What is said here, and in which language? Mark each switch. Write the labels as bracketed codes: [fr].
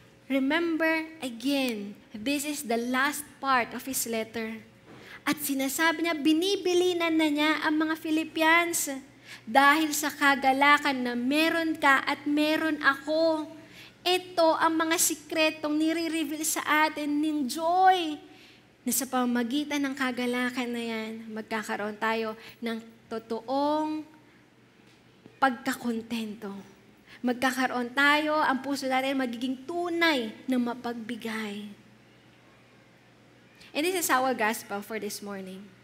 [en] Remember, again, this is the last part of his letter. [tl] At sinasabi niya, binibilinan na niya ang mga Philippians dahil sa kagalakan na meron ka at meron ako. Ito ang mga sikretong nire-reveal sa atin ng joy na sa pamamagitan ng kagalakan na yan, magkakaroon tayo ng totoong pagkakontento. Magkakaroon tayo, ang puso natin magiging tunay na mapagbigay. [en] And this is our gospel for this morning.